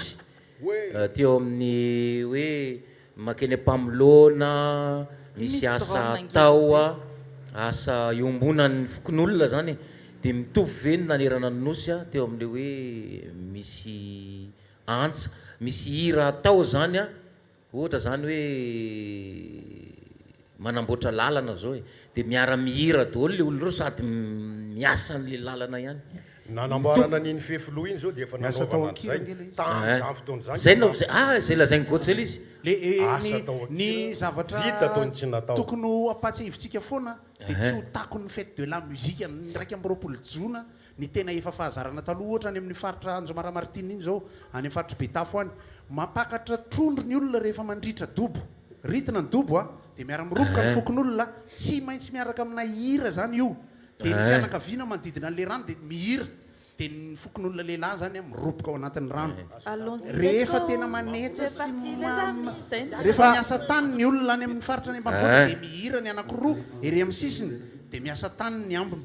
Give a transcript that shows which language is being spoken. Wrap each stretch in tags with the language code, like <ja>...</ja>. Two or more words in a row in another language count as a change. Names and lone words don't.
<mg>teo amin'ny hoe makeny mpamolona misy asa atao asa iombonan'ny fokon'olona zany dia mitovy ve ny nanerana ny nosy teo amin'le hoe misy antsa misy hira atao zany ohatra zany hoe manamboatra lalana zao dia miara mihira daholo le olona reo sady miasa n'le lalana ihany nanamboarana niny fefoloha iny zao dia efa nanaovana zay tam'izany fotoana zany zay lazainy gotsely izy ny zavatra vita taony tsy natao tokony apatsahivitsika foana dia tsy ho tako ny fête de la musique ny 1 jona ny tena efa fahazarana taloha ohatra any amin'ny faritra Anjomaramartina iny zao any amin'ny faritra Betafo any mapakatra trondro ny olona rehefa mandritra dobo ritina ny dobo dia miara-miroboka ny fokon'olona tsy maintsy miaraka amina hira zany io dia ny fianakaviana manodidina an'le rano dia mihira dia ny fokon'olona lehilahy zany miroboka ao anatin'ny rano rehefa tena manetsa sy rehefa miasa tany ny olona any amin'ny faritra any ambanivohitra dia mihira ny anankiroa ery amin'ny sisiny dia miasa tany ny ambiny</mg>